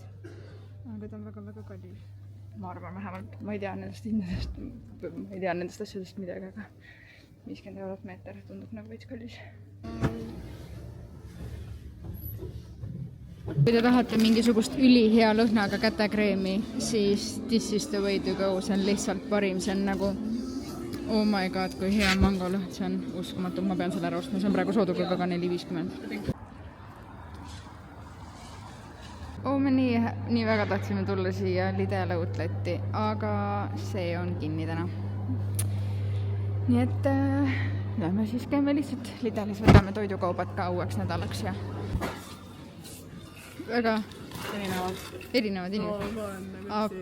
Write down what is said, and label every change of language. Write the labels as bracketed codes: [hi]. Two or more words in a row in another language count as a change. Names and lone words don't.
[et] Aga ta on väga-väga kallis. Ma arvan vähemalt, ma ei tea nendest asjadest midagi, aga 50 eurot meeter tundub nagu veits kallis. Kui te tahate mingisugust ülihea lõhnaga kätekreemi, siis [en] This is the way to go, [et] see on lihtsalt parim, see on nagu [en] oh my god, [et] kui hea mangolõhn, see on uskumatu, ma pean selle ära ostma, see on praegu soodukurgaga 4,50. Me nii väga tahtsime tulla siia Lidl Outletti, aga see on kinni täna. Nii et lähme siis käime lihtsalt Lidlis, võtame toidukaubad ka uueks nädalaks ja väga erinevad inimesed.